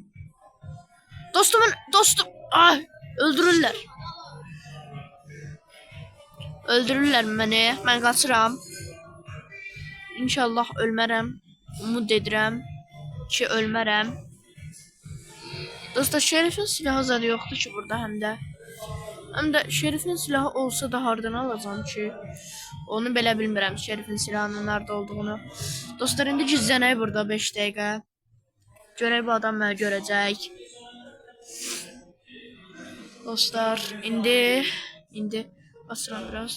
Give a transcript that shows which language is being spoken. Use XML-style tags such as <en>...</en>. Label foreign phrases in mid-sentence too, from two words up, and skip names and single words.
<az>Dostum, öldürürlər. Öldürürlər məni. Mən qaçıram. İnşallah ölmərəm. Umud edirəm ki, ölmərəm. Dostlar,</az> <tr>Şerifin silahı zaten yoktu ki burada hem de Şerifin silahı olsa da hardan alacağım ki?</tr> <az>Onu belə bilmirəm Şerifin silahının nerede olduğunu. Dostlar, indi gizlənək burada 5 dəqiqə. Görək bu adam məni görəcək. Dostlar, indi basıram biraz.</az>